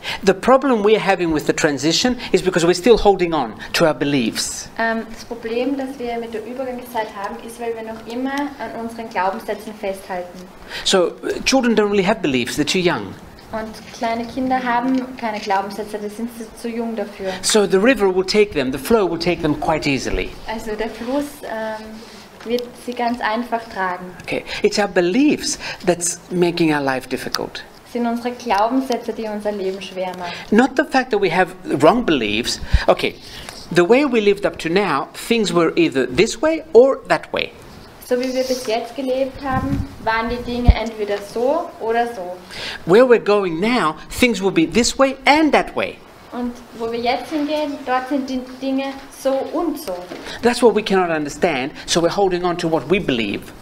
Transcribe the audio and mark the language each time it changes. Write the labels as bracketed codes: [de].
[en] The problem we're having with the transition is because we're still holding on to our beliefs. [de] Das Problem, das wir mit der Übergangszeit haben, ist, weil wir noch immer an unseren Glaubenssätzen festhalten. [en] So children don't really have beliefs; they're too young. [de] Und kleine Kinder haben keine Glaubenssätze, da sind sie zu jung dafür. [en] So the river will take them, the flow will take them quite easily. [de] Also der Fluss wird sie ganz einfach tragen. [en] Okay, it's our beliefs that's making our life difficult. [de] Es sind unsere Glaubenssätze, die unser Leben schwer machen. [en] Not the fact that we have wrong beliefs. Okay, the way we lived up to now, things were either this way or that way. [de] So wie wir bis jetzt gelebt haben, waren die Dinge entweder so oder so. [en] Where we're going now, things will be this way and that way. [de] Und wo wir jetzt hingehen, dort sind die Dinge so und so. [en] That's what we cannot understand, so we're holding on to what we believe.